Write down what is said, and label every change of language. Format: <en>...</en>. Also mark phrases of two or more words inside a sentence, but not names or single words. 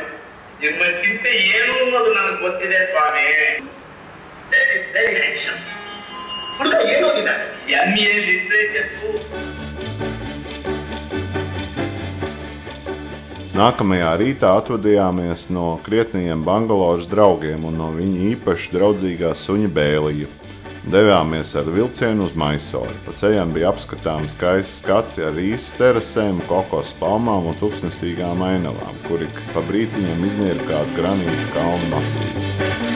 <kn>ನಿಮ್ಮ ಚಿಂತೆ ಏನು ಅನ್ನೋದು ನನಗೆ ಗೊತ್ತಿದೆ ಸ್ವಾಮಿ.</kn> <en>very handsome.</en> <kn>ಹುಡುಗ ಏನೋಗಿದ್ದಾನೆ? MA ಲಿಟ್ರೇಚರ್.</kn> <lv>Nākamajā rītā atvadījāmies no krietnajiem Bangaloras draugiem un no viņa īpaši draudzīgā suņa Bēlija. Devāmies ar vilcienu uz Maisoru. Pa ceļam bija apskatāmi skaisti skati ar rīsas terasēm, kokos palmām un tūkstnesīgām ainavām, kuri pa brītiņam iznīra kādu granītu kalnu masīvu.</lv>